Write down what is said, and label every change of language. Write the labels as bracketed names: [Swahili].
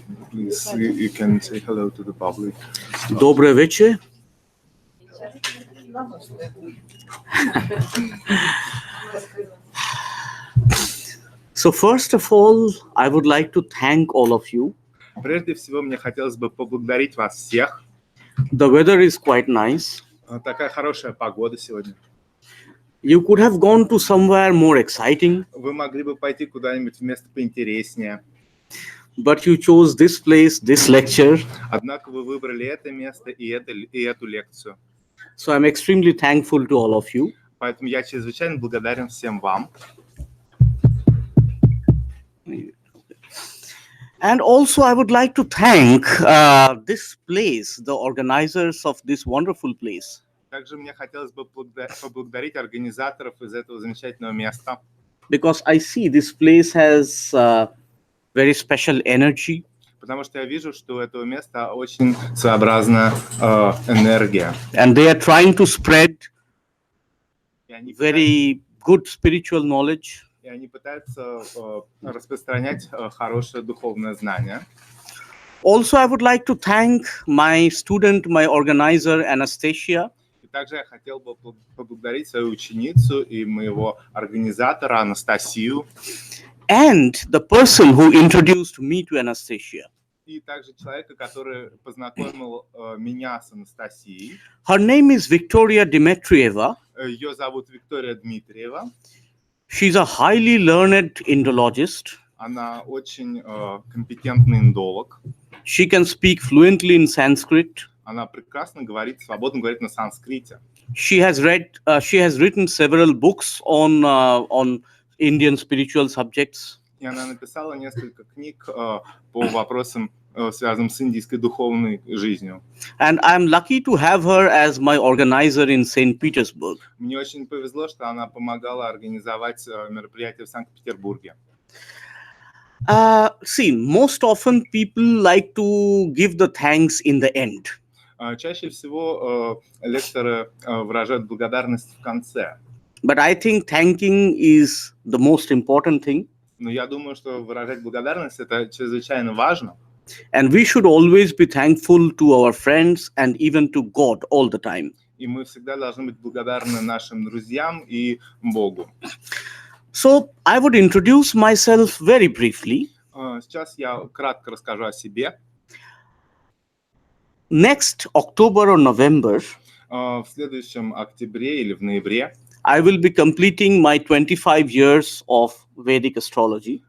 [English] Please, you can say hello to the public. [Russian] Добрый вечер. [English] So first of all, I would like to thank all of you. [Russian] Прежде всего, мне хотелось бы поблагодарить вас всех. [English] The weather is quite nice. [Russian] Такая хорошая погода сегодня. [English] You could have gone to somewhere more exciting. [Russian] Вы могли бы пойти куда-нибудь в место поинтереснее. [English] But you chose this place, this lecture. [Russian] Однако вы выбрали это место и эту лекцию. [English] So I'm extremely thankful to all of you. [Russian] Поэтому я чрезвычайно благодарен всем вам. [English] And also I would like to thank this place, the organizers of this wonderful place. [Russian] Также мне хотелось бы поблагодарить организаторов из этого замечательного места. [English] Because I see this place has very special energy. [Russian] Потому что я вижу, что у этого места очень своеобразная энергия. [English] And they are trying to spread very good spiritual knowledge. [Russian] И они пытаются распространять хорошее духовное знание. [English] Also, I would like to thank my student, my organizer, Anastasia. [Russian] И также я хотел бы поблагодарить свою ученицу и моего организатора Анастасию. [English] And the person who introduced me to Anastasia. [Russian] И также человека, который познакомил меня с Анастасией. [English] Her name is Victoria Dmitrieva. [Russian] Ее зовут Виктория Дмитриева. [English] She's a highly learned Indologist. [Russian] Она очень компетентный индолог. [English] She can speak fluently in Sanskrit. [Russian] Она прекрасно говорит, свободно говорит на санскрите. [English] She has written several books on Indian spiritual subjects. [Russian] И она написала несколько книг по вопросам, связанным с индийской духовной жизнью. [English] And I'm lucky to have her as my organizer in St. Petersburg. [Russian] Мне очень повезло, что она помогала организовать мероприятие в Санкт-Петербурге. [English] See, most often people like to give the thanks in the end. [Russian] Чаще всего лекторы выражают благодарность в конце. [English] But I think thanking is the most important thing. [Russian] Но я думаю, что выражать благодарность это чрезвычайно важно. [English] And we should always be thankful to our friends and even to God all the time. [Russian] И мы всегда должны быть благодарны нашим друзьям и Богу. [English] So I would introduce myself very briefly. [Russian] Сейчас я кратко расскажу о себе. [English] Next October or November, [Russian] В следующем октябре или в ноябре [English] I will be completing my 25 years of Vedic astrology.